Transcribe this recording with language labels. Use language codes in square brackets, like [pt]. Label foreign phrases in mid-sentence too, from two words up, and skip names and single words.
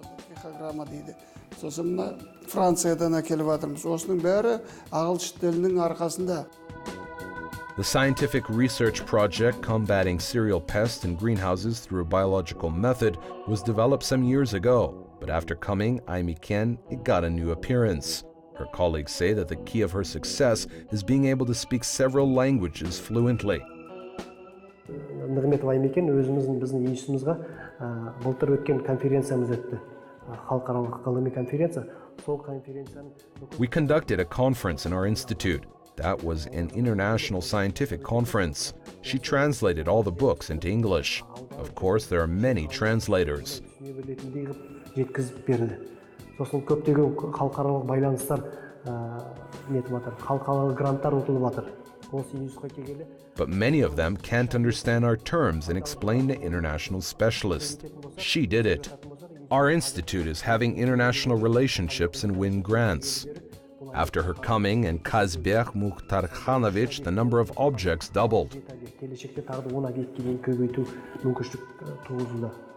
[en] The scientific research project combating cereal pests in greenhouses through a biological method was developed some years ago, but after coming AIMEKEN, it got a new appearance. Her colleagues say that the key of her success is being able to speak several languages fluently. [kk] Нығметова AIMEKEN өзіміздің біздің институтымызға былтыр өткен конференциямыз өтті. Халықаралық ғылыми конференция. Сол конференцияның [en] We conducted a conference in our institute. That was an international scientific conference. She translated all the books into English. Of course, there are many translators. [kk] жеткізіп берді. Сосын көптеген халықаралық байланыстар нетіп жатыр. Халықаралық гранттар ұтылып жатыр. Осы институтқа келгелі. [en] But many of them can't understand our terms and explain to international specialists. She did it. Our institute is having international relationships and win grants. After her coming and Kazbek Mukhtarkhanovich, the number of objects doubled. [kk] Келешекте тағы да 10 объектке дейін көбейту мүмкіншілік туғызуда.